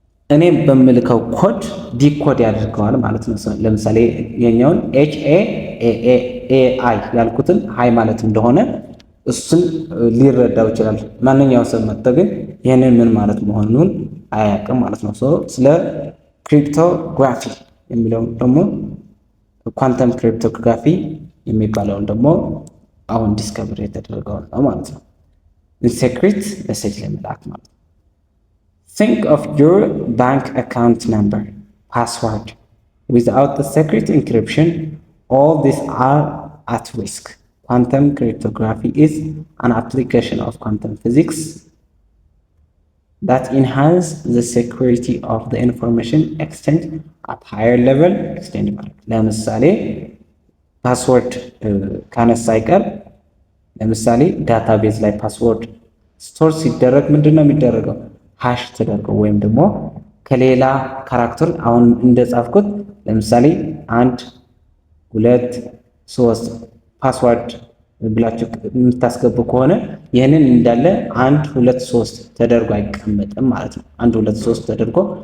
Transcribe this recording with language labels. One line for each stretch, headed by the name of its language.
Amharic: እኔ በምልከው ኮድ ዲኮድ ያደርገዋል ማለት ነው። ለምሳሌ የኛውን HAI ያልኩትን ሃይ ማለት እንደሆነ እሱን ሊረዳው ይችላል። ማንኛውም ሰው መጥቶ ግን ይህንን ምን ማለት መሆኑን አያውቅም ማለት ነው። ስለ ክሪፕቶግራፊ የሚለውን ደግሞ ኳንተም ክሪፕቶግራፊ የሚባለውን ደግሞ አሁን ዲስከቨሪ የተደረገውን ነው ማለት ነው። ኢንሴክሬት ሜሴጅ ለመላክ ማለት ነው።
English: think of your bank account number, password. Without the secret encryption, all these are at risk. Quantum cryptography is an application of quantum physics that enhance the security of the information exchange at higher level.
Amharic: extend ለምሳሌ ፓስወርድ ካነሳ አይቀር ለምሳሌ ዳታቤዝ ላይ ፓስወርድ ስቶር ሲደረግ ምንድነው የሚደረገው? ሃሽ ተደርገው ወይም ደግሞ ከሌላ ካራክተር አሁን እንደጻፍኩት ለምሳሌ 1 2 3 ፓስወርድ ብላችሁ የምታስገቡ ከሆነ ይህንን እንዳለ 1 2 3 ተደርጎ አይቀመጥም ማለት ነው። 1 2 3 ተደርጎ